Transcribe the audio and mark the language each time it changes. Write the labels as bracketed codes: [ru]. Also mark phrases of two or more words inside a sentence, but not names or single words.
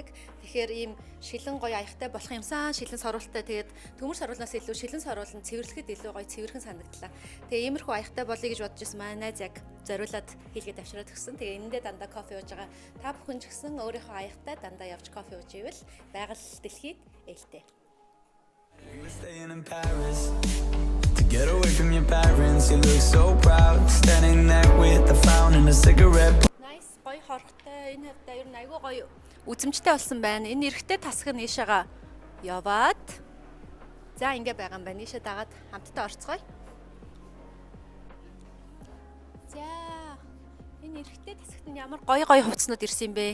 [mn] Тэгэхээр ийм шилэн гоё аягтай болох юмсан шилэн сорулттай тэгээд төмөр соруулнаас илүү шилэн соруулн цэвэрлэхэд илүү гоё цэвэрхэн санагдлаа. Тэгээ иймэрхүү аягтай болъё гэж бодож ирсэн манай найз яг зориулаад хийлгээд авчираад өгсөн. Тэгээ энэндээ дандаа кофе ууж байгаа. Та бүхэн ч гэсэн өөрийнхөө аягтай дандаа явж кофе ууж ивэл байгаль дэлхийд ээлтэй. [en] Get away from your parents, you look so proud, standing there with a frown and a cigarette. Nice, [mn] гоё хорхтой. Энэ хавьда ер нь айгүй гоё үзэмжтэй болсон байна. Энэ эрэгтэй тасаг нь ийшээгаа яваад за ингэ байгаа юм байна. Ийшээ дагаад хамтдаа орцгоё. За энэ эрэгтэй тасагт нь ямар гоё хувцснууд ирсэн юм бэ?